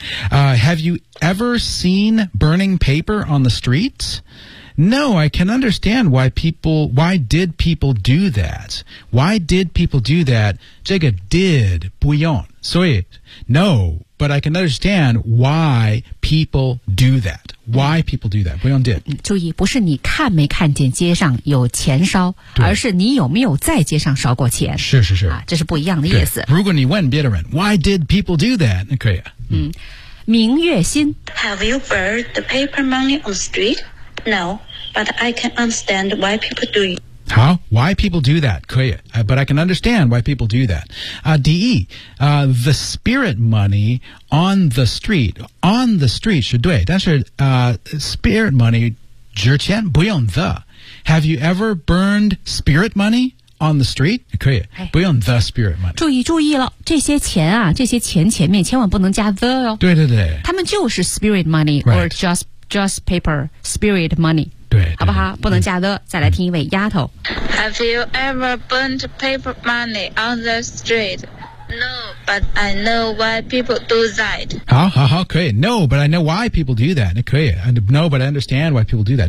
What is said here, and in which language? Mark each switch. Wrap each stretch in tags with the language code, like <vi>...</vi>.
<en>Have you ever seen burning paper on the streets? No, I can understand why did people do that?</en> <zh>这个</zh> <en>did</en> <zh>不用，所以</zh> <en>no, but I can understand why people do that. Why people do that?</en> <zh>不用</zh> <en>did.</en> <zh>注意，不是你看没看见街上有钱烧，而是你有没有在街上烧过钱。是是是，啊，这是不一样的意思。如果你问别人 ，</zh> <en>Why did people do that?</en> <zh>可以。嗯，明月心</zh> <en>，Have you burned the paper money on the street? No, but I can understand why people do it. How? Why people do that?</en> <zh>可以</zh> <en>but I can understand why people do that. The spirit money on the street</en> <zh>是对但是</zh> <en>spirit money</en> <zh>纸钱不用</zh> <en>the. Have you ever burned spirit money? On the street?</en> <zh>可以、哎、不用 the spirit money. 注意了这些钱啊这些钱前面千万不能加 the 哦。对对对。他们就是 spirit money,、</zh> <en>right. or just paper, spirit money.</en> <zh>对。好不好不能加 the,、嗯、再来听一位丫头。</zh> <en>Have you ever burned paper money on the street? No, but I know why people do that.</en> <zh>好好好可以。</zh> <en>No, but I know why people do that.</en> <zh>可以。</zh> <en>And no, but I understand why people do that.</en>